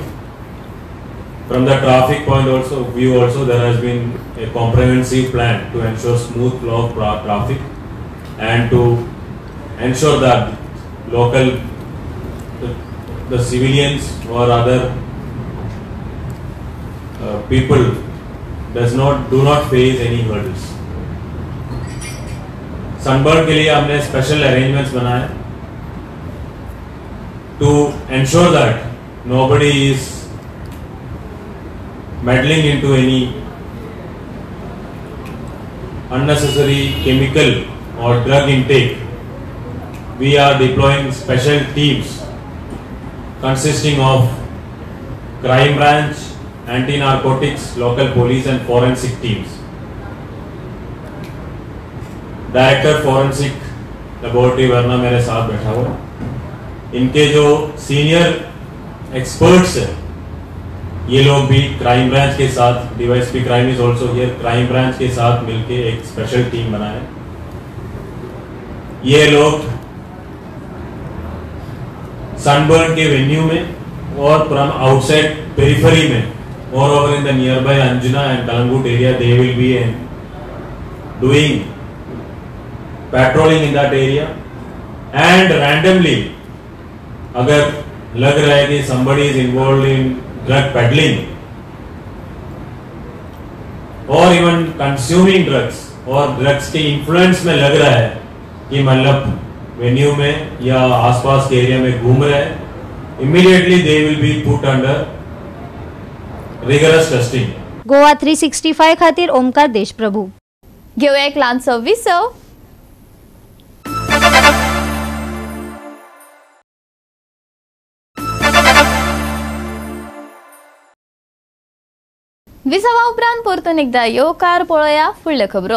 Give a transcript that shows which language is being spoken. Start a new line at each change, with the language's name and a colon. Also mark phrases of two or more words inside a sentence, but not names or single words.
English: From the traffic point view also there has been a comprehensive plan to ensure smooth flow of traffic and to ensure that the civilians or other people do not face any hurdles.
Hindi: सनबर्न के लिए हमने
English: special arrangements बनाए to ensure that nobody is meddling into any unnecessary chemical or drug intake. We are deploying special teams consisting of crime branch, anti-narcotics, local police and forensic teams. Director forensic laboratory
Hindi: वरना मेरे साथ बैठा हुआ। इनके जो
English: senior experts
Hindi: हैं ये लोग भी
English: crime branch
Hindi: के साथ,
English: DySP crime is also here, crime branch
Hindi: के साथ मिलके एक
English: special team
Hindi: बनाए। ये लोग सनबर्न के वेन्यू में और
English: from outside periphery
Hindi: में और
English: over in the near by Anjuna and Calangute area they will be doing patrolling in that area and randomly
Hindi: अगर लग रहा है कि
English: somebody is involved in drug peddling
Hindi: और
English: even consuming drugs
Hindi: और ड्रग्स के इन्फ्लुएंस में लग रहा है कि मतलब वेन्यू में या आसपास के एरिया में घूम रहे हैं,
English: immediately they will be put under rigorous testing.
Konkani: गोवा 365 खातीर ओमकार देशप्रभू। घेऊया एक ल्हानसो विसव। विसवा उपरांत परतून एकदा येवकार पळोवया फुडल्यो खबरो।